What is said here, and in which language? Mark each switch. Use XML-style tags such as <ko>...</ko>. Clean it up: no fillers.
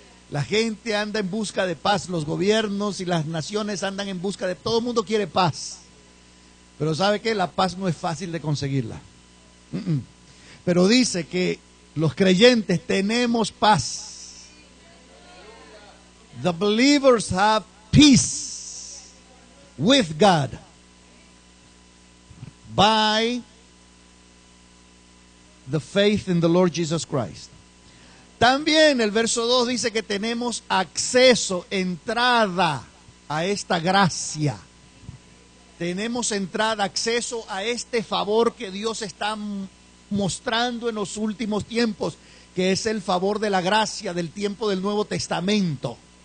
<es>La gente anda en busca de paz, los gobiernos y las naciones andan en busca de... Todo el mundo quiere paz. Pero ¿sabe qué? La paz no es fácil de conseguirla. Pero dice que los creyentes tenemos paz.</es> <en>The believers have peace with God by the faith in the Lord Jesus Christ.</en> <es>También el verso 2 dice que tenemos acceso, entrada a esta gracia. Tenemos entrada, acceso a este favor que Dios está mostrando en los últimos tiempos, que es el favor de la gracia del tiempo del Nuevo Testamento.</es>